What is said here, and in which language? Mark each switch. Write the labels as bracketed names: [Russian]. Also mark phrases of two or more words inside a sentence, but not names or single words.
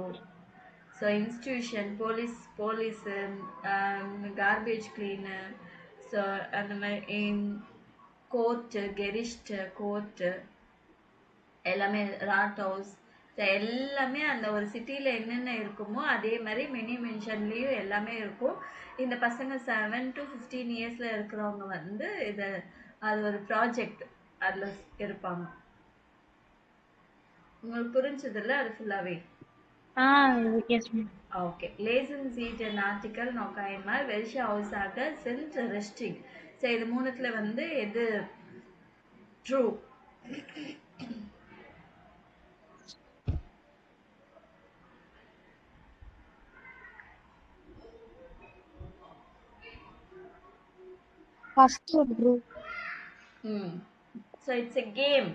[Tamil] ஸோ இன்ஸ்டிடியூஷன், போலீஸு, [English] garbage cleaner, [Tamil] ஸோ அந்த மாதிரி கோர்ட்டு, கெரிஸ்ட் கோர்ட்டு எல்லாமே, ராட் ஹவுஸ், எல்லாமே அந்த ஒரு சிட்டியில் என்னென்ன இருக்குமோ அதே மாதிரி மினி மென்ஷன்லேயும் எல்லாமே இருக்கும். இந்த பசங்க 7 to 15 இயர்ஸில் இருக்கிறவங்க வந்து அது ஒரு ப்ராஜெக்ட் அதில் இருப்பாங்க. உங்களுக்கு புரிஞ்சதில்ல அது ஃபுல்லாகவே? ஓகே. [German] Lesen Sie den Artikel noch einmal. Welche Aussage sind richtig? [Tamil] ஸோ இது மூணுத்துல வந்து எது ட்ரூ? [English] So it's a game.